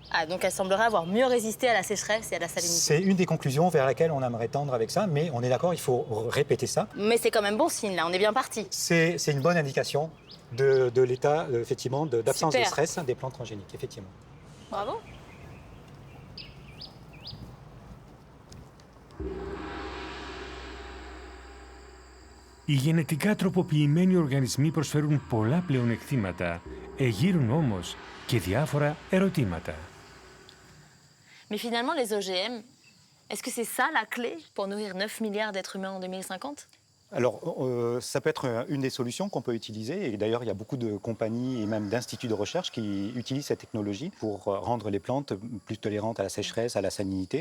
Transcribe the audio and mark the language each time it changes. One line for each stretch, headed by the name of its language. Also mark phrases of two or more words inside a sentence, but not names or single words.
French: Ah, donc elle semblerait avoir mieux résisté à la sécheresse et à la salinité. C'est une des conclusions vers laquelle on aimerait tendre avec ça, mais on est d'accord, il faut répéter ça. Mais c'est quand même bon signe là, on est bien parti. C'est une bonne indication de l'état effectivement d'absence de Super. stress des plantes transgéniques, effectivement. Bravo.
Greek: Οι γενετικά τροποποιημένοι οργανισμοί προσφέρουν πολλά πλεονεκτήματα, εγείρουν όμως και διάφορα ερωτήματα.
French: Mais finalement, les OGM, est-ce que c'est ça la clé pour nourrir 9 milliards d'êtres humains en 2050? Alors, ça peut être une des solutions qu'on peut utiliser. Et d'ailleurs, il y a beaucoup de compagnies et même d'instituts de recherche qui utilisent cette technologie pour rendre les plantes plus tolérantes à la sécheresse, à la salinité.